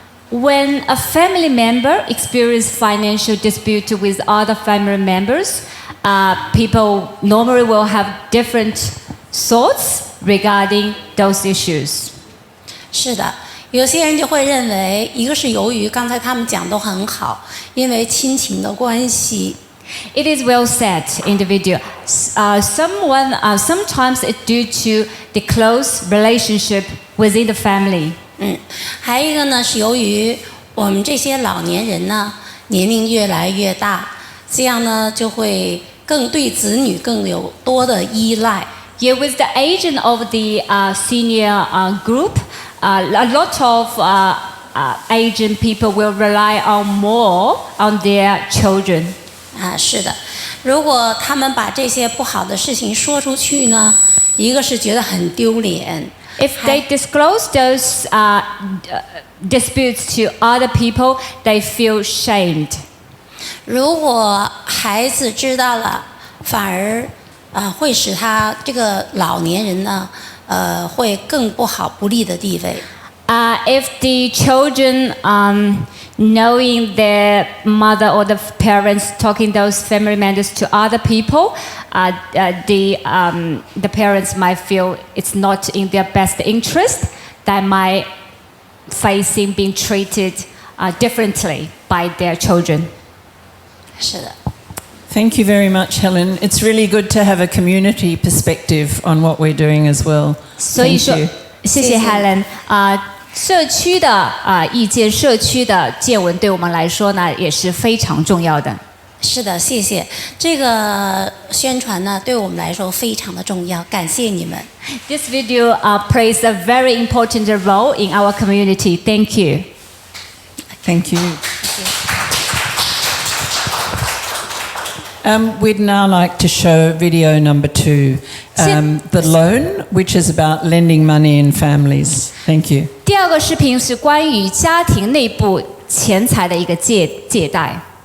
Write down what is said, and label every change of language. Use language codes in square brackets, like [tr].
[en] When a family member experiences financial dispute with other family members, people normally will have different thoughts regarding those issues. [zh] 是的。有些人就会认为，一个是由于刚才他们讲都很好，因为亲情的关系。 [en] It is well said, individual. Sometimes it's due to the close relationship within the family. [zh] 还有一个呢是由于我们这些老年人呢年龄越来越大，这样呢就会更对子女更有多的依赖。 [en] Yeah, with the aging of the senior group. A lot of Asian people will rely more on their children. [zh] 是的，如果他们把这些不好的事情说出去呢，一个是觉得很丢脸。 [en] If they disclose those disputes to other people, they feel shamed. [zh] 如果孩子知道了，反而会使他这个老年人呢。会更不好不利的地位。 [en] If the children knowing their mother or the parents talking those family members to other people, the parents might feel it's not in their best interest. They might facing being treated differently by their children. [zh] 是的。 [en] Thank you very much, Helen. It's really good to have a community perspective on what we're doing as well. [zh] 所以说，谢谢 Helen。社区的意见、社区的见闻，对我们来说呢，也是非常重要的。是的，谢谢。这个宣传呢，对我们来说非常的重要，感谢你们。 [en] This video plays a very important role in our community. Thank you. Thank you. We'd now like to show video number 2, the loan, which is about lending money in families. Thank you. [zh] 第二个视频是关于家庭内部钱财的一个借贷。